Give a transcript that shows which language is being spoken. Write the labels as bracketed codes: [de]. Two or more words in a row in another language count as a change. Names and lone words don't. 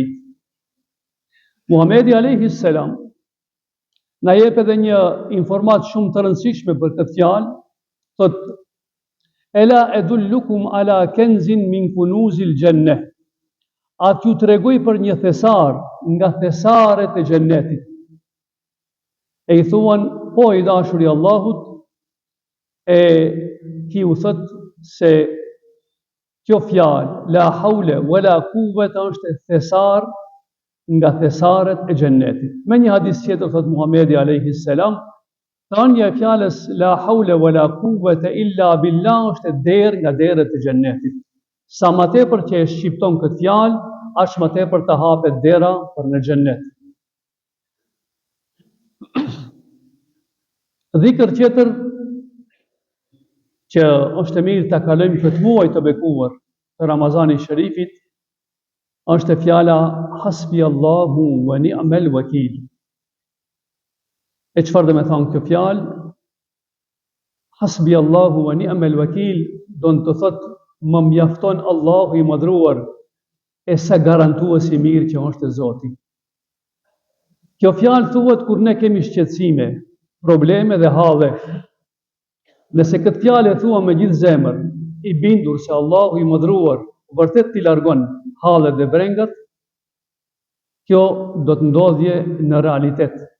[sq] Muhamedi [ar] عليه السلام [sq] na jep edhe një informat shumë të rëndësishme për këtë fjalë, thot [ar] ألا أدلكم على كنز من كنوز الجنة. [sq] A t'ju tregoj për një thesar nga thesaret e xhennetit. E i thuan, po i dashuri Allahut, e ki u thot se Kjo fjalë, [ar] لا حول ولا قوة, [sq] është thesar nga thesaret e xhennetit. Me një hadith tjetër thot Muhamedi [ar] عليه السلام, [sq] thënia e fjalës [ar] لا حول ولا قوة إلا بالله [sq] është derë nga derët e xhennetit. Sa më tepër që e shqipton këtë fjalë, aq më tepër të hapet dera për në xhennet. Dhikr tjetër që është e mirë ta kalojmë këtë muaj të bekuar të Ramazanit Sharifit, është fjala [ar] حسبي الله ونعم الوكيل. [sq] E çfarë do të thonë kjo fjalë? [ar] حسبي الله ونعم الوكيل [sq] do të thotë më mjafton Allahu i madhruar e sa garantuesi mirë që është Zoti. Kjo fjalë thuhet kur ne kemi shqetësime, probleme dhe halle. Nëse këtë fjalë e thua me gjithë zemër, i bindur se Allahu i madhruar vërtet t'i largon hallet dhe brengat, kjo do të ndodhje në realitet.